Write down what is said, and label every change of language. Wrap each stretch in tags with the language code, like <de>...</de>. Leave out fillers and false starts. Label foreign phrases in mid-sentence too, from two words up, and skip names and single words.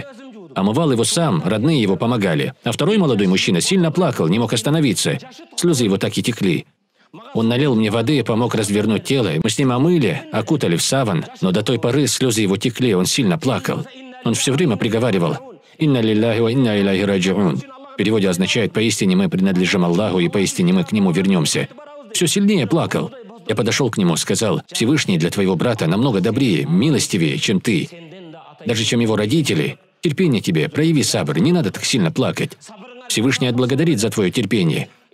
<ru>Омывал его сам, родные его помогали. А второй молодой мужчина сильно плакал, не мог остановиться. Слезы его так и текли. Он налил мне воды, помог развернуть тело. Мы с ним омыли, окутали в саван, но до той поры слезы его текли, он сильно плакал. Он все время приговаривал</ru> <ar>«إنا لله وإنا إليه راجعون».</ar> <ru>В переводе означает «поистине мы принадлежим Аллаху, и поистине мы к Нему вернемся». Все сильнее плакал. Я подошел к нему, сказал, «Всевышний для твоего брата намного добрее, милостивее, чем ты. Даже чем его родители. Терпение тебе, прояви сабр, не надо так сильно плакать. Всевышний отблагодарит за твое терпение».</ru>